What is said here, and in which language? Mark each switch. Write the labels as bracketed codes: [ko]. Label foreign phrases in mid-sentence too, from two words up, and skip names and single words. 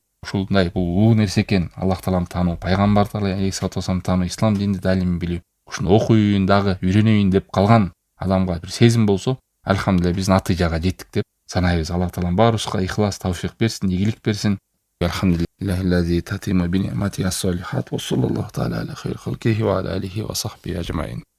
[ky] Ушундай бул улуу нерсе экен. Аллах таалам таануу, пайгамбар [ar] عليه الصلاة والسلام [ky] таануу, ислам динди далим билүү. Ушуну окуйын дагы, үйрөнөйүн деп калган адамга бир сезим болсо, алхамдулилlah биз натыйжага жеттик деп санайбыз. Аллах таалам баарыбызга ихлас, тавфик берсин, ийгилик берсин. [ar] الحمد لله تتم بنعمة الصالحات وصلى الله تعالى على خير خلقه وعلى آله وصحبه أجمعين.